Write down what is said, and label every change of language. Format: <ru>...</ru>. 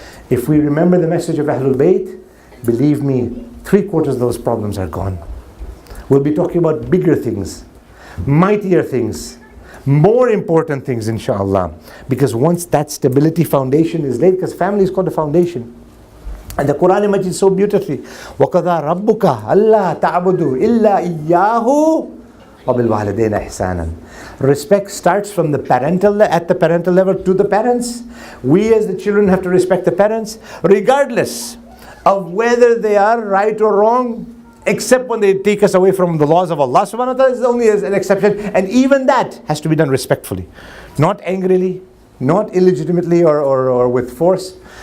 <en>If we remember the message of Ahlul Bayt, believe me, 3/4 of those problems are gone. We'll be talking about bigger things, mightier things, more important things, inshallah. Because once that stability foundation is laid, because family is called a foundation. And the Quran Majid so beautifully,</en> <ar>وَقَضَى رَبُّكَ أَلَّا تَعْبُدُوا إِلَّا إِيَّاهُ وَبِالْوَالِدَيْنِ إِحْسَانًا.</ar> <en>Respect starts from the at the parental level to the parents. We as the children have to respect the parents, regardless of whether they are right or wrong, except when they take us away from the laws of Allah subhanahu wa ta'ala, is only as an exception. And even that has to be done respectfully, not angrily, not illegitimately or with force.</en>